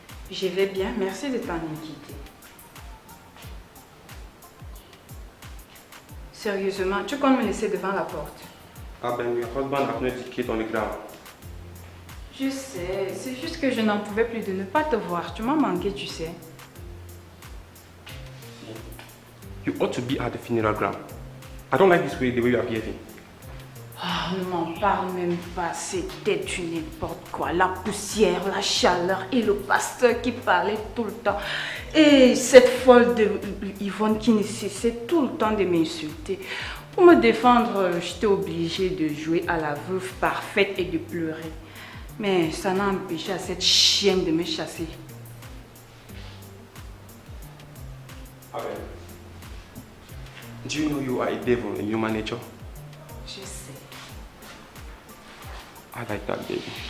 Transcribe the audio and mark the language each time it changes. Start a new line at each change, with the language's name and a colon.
French: Je vais bien, merci de t'en inquiéter. Sérieusement, tu comptes me laisser devant la porte?
English: Ah ben, your husband has no ticket on the ground.
French: Je sais, c'est juste que je n'en pouvais plus de ne pas te voir. Tu m'as manqué, tu sais.
English: You ought to be at the funeral ground. I don't like this way, the way you are behaving.
French: Ah, ne m'en parle même pas, c'était du n'importe quoi. La poussière, la chaleur et le pasteur qui parlait tout le temps. Et cette folle de Yvonne qui ne cessait tout le temps de m'insulter. Pour me défendre, j'étais obligée de jouer à la veuve parfaite et de pleurer. Mais ça n'a empêché à cette chienne de me chasser.
English: Abel, do you know you are a devil in human nature?
French: Je sais.
English: I like that baby.